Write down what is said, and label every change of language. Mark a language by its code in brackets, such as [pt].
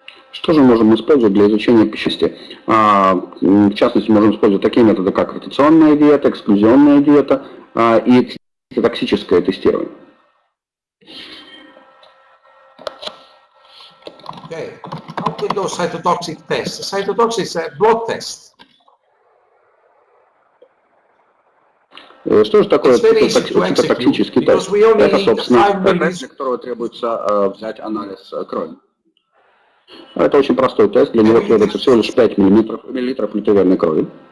[ru] Что же можем использовать для изучения пищевости? В частности, можем использовать такие методы, как ротационная диета, эксклюзионная диета и цитотоксическое тестирование. [en] Okay. How we do cytotoxic tests? Cytotoxic is a blood test. [ru] Что же такое цитотоксический тест? Это, собственно, тест, для которого требуется взять анализ крови. Это очень простой тест, для него требуется всего лишь 5 миллилитров внутривенной крови.